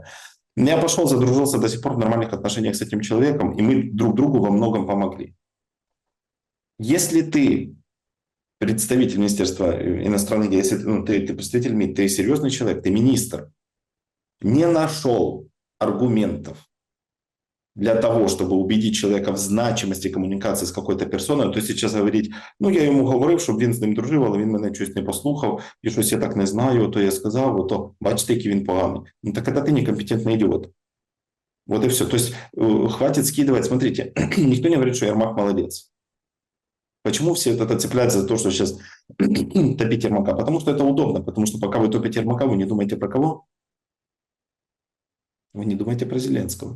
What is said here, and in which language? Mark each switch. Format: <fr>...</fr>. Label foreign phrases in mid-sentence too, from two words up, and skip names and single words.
<ru>Я пошел, задружился до сих пор в нормальных отношениях с этим человеком, и мы друг другу во многом помогли. Если ты представитель Министерства иностранных дел, если ты представитель МИД, ты серьезный человек, ты министр, не нашел аргументов для того, чтобы убедить человека в значимости</ru> <uk>комунікації з</uk> <ru>какой-то персоною, то сейчас говорить,</ru> <uk>я йому говорив, щоб він з ним дружив, але він мене щось не послухав, і щось я так не знаю, то я сказав, то бачите, який він поганий.</uk> <ru>Так это ты некомпетентный идиот. Вот и все. То есть хватит скидывать. Смотрите, никто не говорит, что Ермак молодец. Почему все это цепляются за то, что сейчас топить Ермака? Потому что это удобно. Потому что пока вы топите Ермака, вы не думаете про кого? Вы не думаете про Зеленского.</ru>